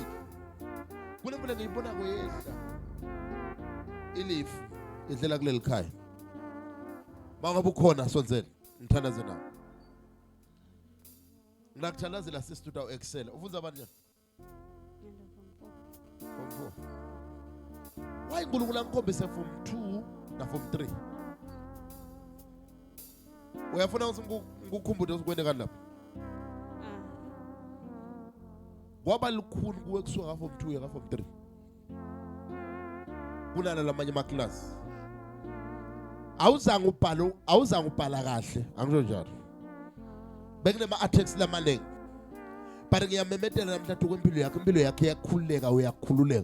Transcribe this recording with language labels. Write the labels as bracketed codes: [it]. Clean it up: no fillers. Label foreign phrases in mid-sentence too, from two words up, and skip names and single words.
[nd] Kunemfulo ngiyibona kuyehla. Ilifu idlela kuleli khaya. Mangabe ukhona sonzela ngithandaze nawe. Ngakuthandazela sister uTawu Excel. Ufunza abantu njani? [en] Form 4. [nd] Why uNkulunkulu angikhombise form 2 na form 3? Uyafuna ukuthi ngikukhumbuze ukwende kanti lapha? Kwaba lukhulu kuwe kusuka form 2 ya form 3. Kunala lamanye ama class. Awuzange ubhala kahle, angisho njalo. Bekunema attacks lamanengi. But ngiyamemetela namhlanje kwempilo yakho, impilo yakhe yakhululeka uyakhululeka.